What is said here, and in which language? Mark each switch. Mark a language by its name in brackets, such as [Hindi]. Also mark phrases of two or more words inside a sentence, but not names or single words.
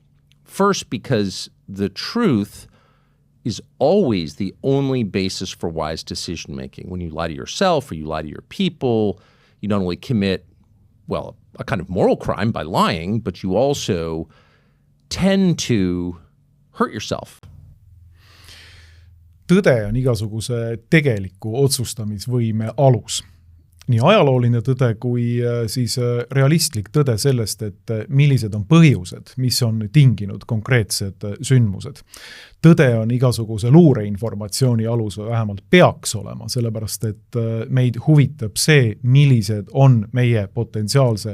[English] First, because the truth is always the only basis for wise decision-making. When you lie to yourself or you lie to your people, you not only commit, well, a kind of moral crime by lying, but you also tend to hurt yourself. [Estonian] Tõde on igasuguse tegeliku otsustamisvõime alus. Nii ajalooline tõde kui siis realistlik tõde sellest, et millised on põhjused, mis on tinginud konkreetsed sündmused. Tõde on igasuguse luureinformatsiooni alus või vähemalt peaks olema, sellepärast et meid huvitab see, millised on meie potentsiaalse